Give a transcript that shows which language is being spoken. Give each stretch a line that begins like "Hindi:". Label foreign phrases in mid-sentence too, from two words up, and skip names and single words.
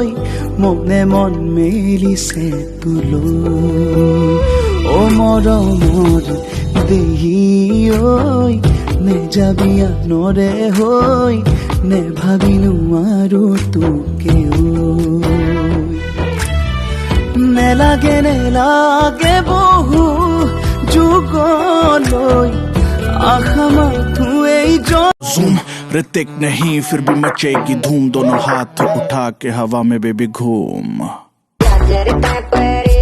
Assamese: মনে মন মেলিছে তোলৈ মৰমৰ দেহি ঐ নেযাবি আনৰে হৈ নেভাবি নোৱাৰো তোকে নেলাগে নেলাগে বহু যুগলৈ
Hindi: ज़ूम ऋतिक नहीं फिर भी मचेगी धूम दोनों हाथ उठा के हवा में बेबी घूम